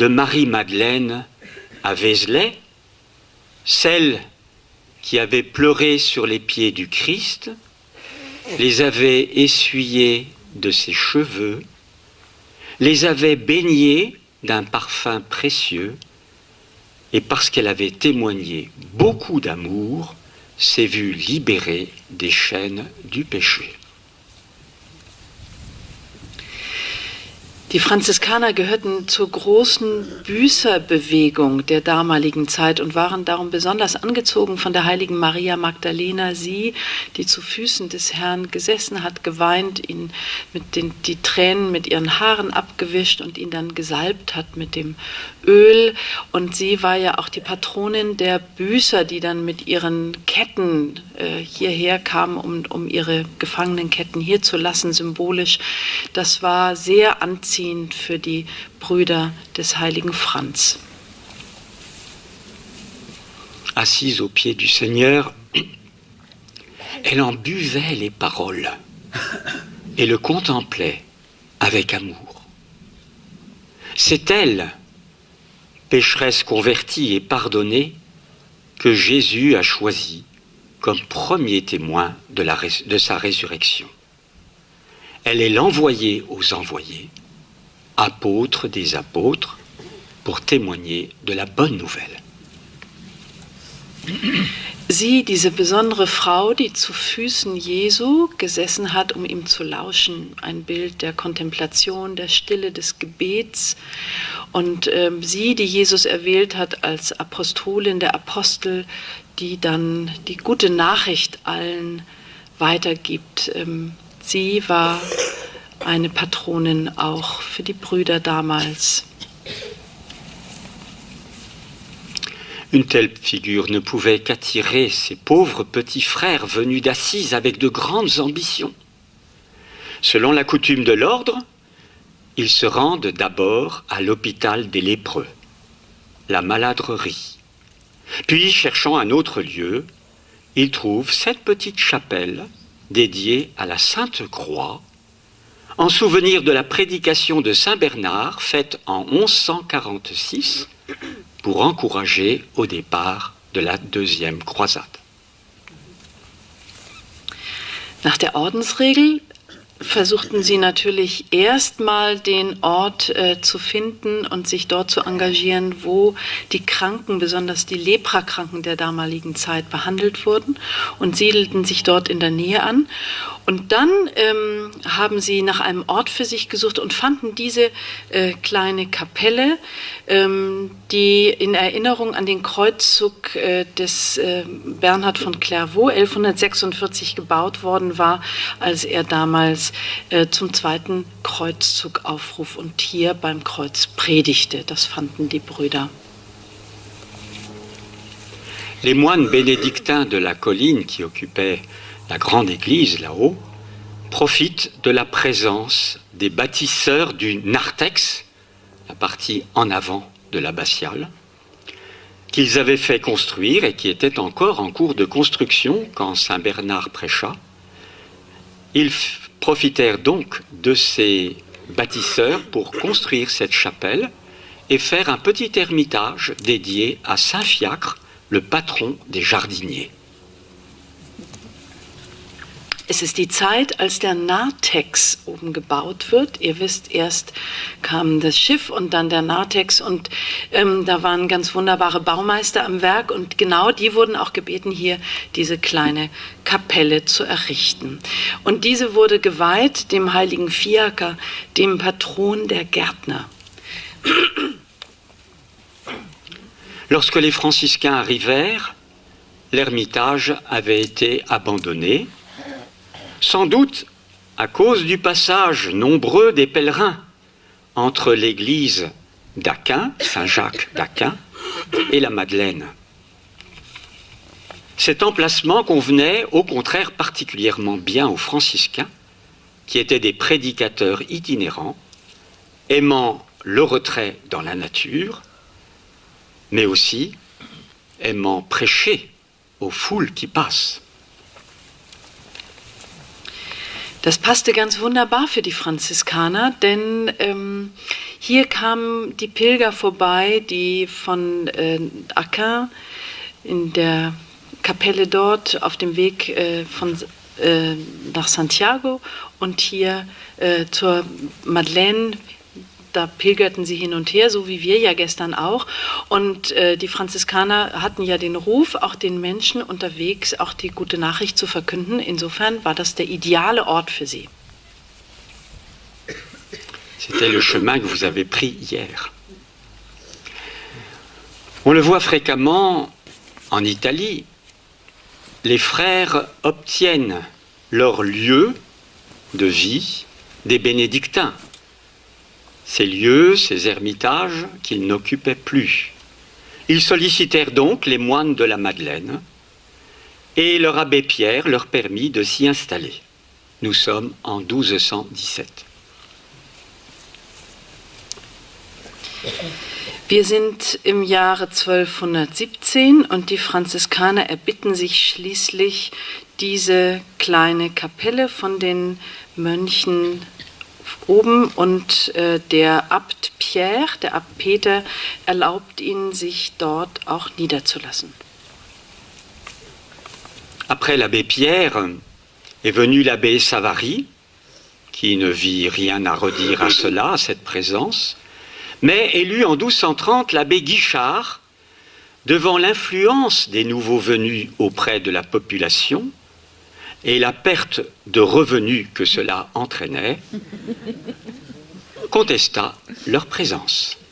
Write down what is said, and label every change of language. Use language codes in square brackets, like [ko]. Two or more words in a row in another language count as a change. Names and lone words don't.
[fr] Marie-Madeleine à Vézelay, celle qui avait pleuré sur les pieds du Christ, les avait essuyés de ses cheveux, les avait baignés d'un parfum précieux, et parce qu'elle avait témoigné beaucoup d'amour, s'est vue libérée des chaînes du péché. [de] Die Franziskaner gehörten zur großen Büßerbewegung der damaligen Zeit und waren darum besonders angezogen von der heiligen Maria Magdalena, sie, die zu Füßen des Herrn gesessen hat, geweint, ihn die Tränen mit ihren Haaren abgewischt und ihn dann gesalbt hat mit dem Öl. Und sie war ja auch die Patronin der Büßer, die dann mit ihren Ketten hierher kamen, um ihre Gefangenenketten hier zu lassen, symbolisch. Das war sehr anziehend für die Brüder des heiligen Franz. [fr] Assise aux pieds du Seigneur, elle en buvait les paroles et le contemplait avec amour. C'est elle, pécheresse convertie et pardonnée, que Jésus a choisie comme premier témoin de sa résurrection. Elle est l'envoyée aux envoyés, apôtre des apôtres, pour témoigner de la bonne nouvelle. [de] Sie, diese besondere Frau, die zu Füßen Jesu gesessen hat, um ihm zu lauschen, ein Bild der Kontemplation, der Stille, des Gebets. Und sie, die Jesus erwählt hat als Apostolin der Apostel, die dann die gute Nachricht allen weitergibt. Sie war eine Patronin auch für die Brüder damals. [fr] Une telle figure ne pouvait qu'attirer ces pauvres petits frères venus d'Assise avec de grandes ambitions. Selon la coutume de l'ordre, ils se rendent d'abord à l'hôpital des lépreux, la maladrerie. Puis, cherchant un autre lieu, ils trouvent cette petite chapelle dédiée à la Sainte Croix, en souvenir de la prédication de Saint Bernard faite en 1146 pour encourager au départ de la deuxième croisade. [de] Nach der Ordensregel versuchten sie natürlich erstmal den Ort zu finden und sich dort zu engagieren, wo die Kranken, besonders die Leprakranken der damaligen Zeit, behandelt wurden und siedelten sich dort in der Nähe an. Und dann haben sie nach einem Ort für sich gesucht und fanden diese kleine Kapelle, die in Erinnerung an den Kreuzzug des Bernhard von Clairvaux 1146 gebaut worden war, als er damals zum zweiten Kreuzzug aufruf und hier beim Kreuz predigte. Das fanden die Brüder. [fr] Les moines bénédictins de la colline qui occupaient la grande église là-haut profitent de la présence des bâtisseurs du narthex, la partie en avant de l'abbatiale, qu'ils avaient fait construire et qui était encore en cours de construction quand Saint Bernard prêcha. Ils profitèrent donc de ces bâtisseurs pour construire cette chapelle et faire un petit ermitage dédié à Saint Fiacre, le patron des jardiniers. [de] Es ist die Zeit, als der Narthex oben gebaut wird. Ihr wisst, erst kam das Schiff und dann der Narthex und da waren ganz wunderbare Baumeister am Werk und genau die wurden auch gebeten, hier diese kleine Kapelle zu errichten. Und diese wurde geweiht dem heiligen Fiaker, dem Patron der Gärtner. [fr] Lorsque les franciscains arrivèrent, l'ermitage avait été abandonné, sans doute à cause du passage nombreux des pèlerins entre l'église d'Aquin, Saint-Jacques d'Aquin, et la Madeleine. Cet emplacement convenait au contraire particulièrement bien aux franciscains, qui étaient des prédicateurs itinérants, aimant le retrait dans la nature, mais aussi aimant prêcher aux foules qui passent. [de] Das passte ganz wunderbar für die Franziskaner, denn hier kamen die Pilger vorbei, die von Aquin in der Kapelle dort auf dem Weg nach Santiago und hier zur Madeleine. Da pilgerten sie hin und her, so wie wir ja gestern auch. Und die Franziskaner hatten ja den Ruf, auch den Menschen unterwegs auch die gute Nachricht zu verkünden. Insofern war das der ideale Ort für sie. [fr] C'était le chemin que vous avez pris hier. On le voit fréquemment en Italie. Les frères obtiennent leur lieu de vie des bénédictins. Ces lieux, ces ermitages qu'ils n'occupaient plus. Ils sollicitèrent donc les moines de la Madeleine et leur abbé Pierre leur permit de s'y installer. Nous sommes en 1217. [de] Wir sind im Jahre 1217 und die Franziskaner erbitten sich schließlich diese kleine Kapelle von den Mönchen oben und der Abt Pierre, der Abt Peter, erlaubt ihnen, sich dort auch niederzulassen. [fr] Après l'abbé Pierre est venu l'abbé Savary, qui ne vit rien à redire à cela, à cette présence, mais élu en 1230 l'abbé Guichard, devant l'influence des nouveaux venus auprès de la population, et la perte de revenus que cela entraînait, contesta leur présence.